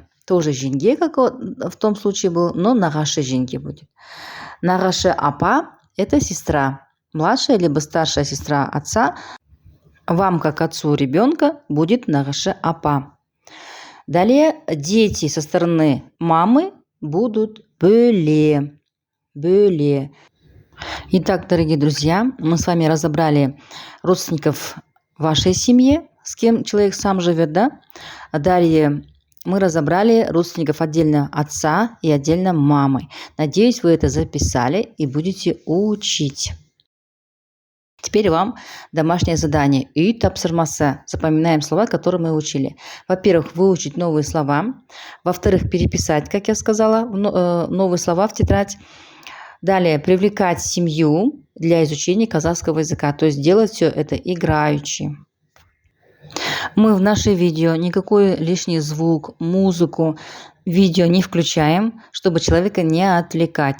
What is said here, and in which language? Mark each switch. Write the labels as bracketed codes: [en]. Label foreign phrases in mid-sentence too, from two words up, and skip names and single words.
[ru] Тоже жеңге, как в том случае был, но [kk] нағашы жеңге [ru] будет. [kk] Нағашы апа – [ru] это сестра, младшая либо старшая сестра отца. Вам, как отцу ребенка, будет [kk] нағашы апа. [ru] Далее дети со стороны мамы будут бөле. [kk] Бөле. [ru] Итак, дорогие друзья, мы с вами разобрали родственников вашей семьи, с кем человек сам живет, да? Далее мы разобрали родственников отдельно отца и отдельно мамы. Надеюсь, вы это записали и будете учить. Теперь вам домашнее задание. [kk] Үй тапсырмасы. [ru] Запоминаем слова, которые мы учили. Во-первых, выучить новые слова. Во-вторых, переписать, как я сказала, новые слова в тетрадь. Далее, привлекать семью для изучения казахского языка. То есть делать все это играючи. Мы в наши видео никакой лишний звук, музыку, видео не включаем, чтобы человека не отвлекать.